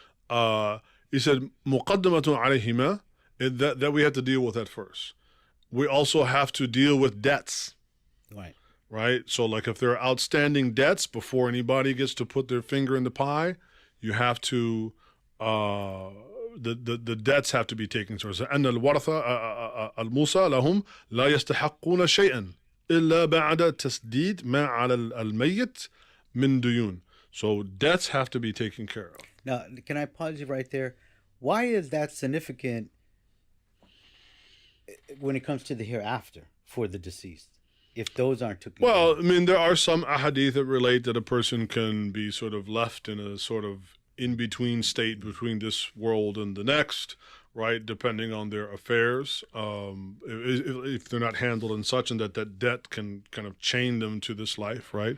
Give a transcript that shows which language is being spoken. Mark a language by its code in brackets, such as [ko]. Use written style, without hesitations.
[en] He said, مُقَدَّمَةٌ عَلَيْهِمَا, that we have to deal with that first. We also have to deal with debts. Right? So like if there are outstanding debts before anybody gets to put their finger in the pie, you have to, the debts have to be taken care of. [ar] أن الورثة الموصى لهم لا يستحقون شيئا إلا بعد تسديد ما على الميت من ديون. [en] So debts have to be taken care of. Now, can I pause you right there? Why is that significant when it comes to the hereafter for the deceased, if those aren't taken care of? Well, I mean, there are some ahadith that relate that a person can be sort of left in a sort of in-between state between this world and the next, right, depending on their affairs, if they're not handled in such, and that debt can kind of chain them to this life, right?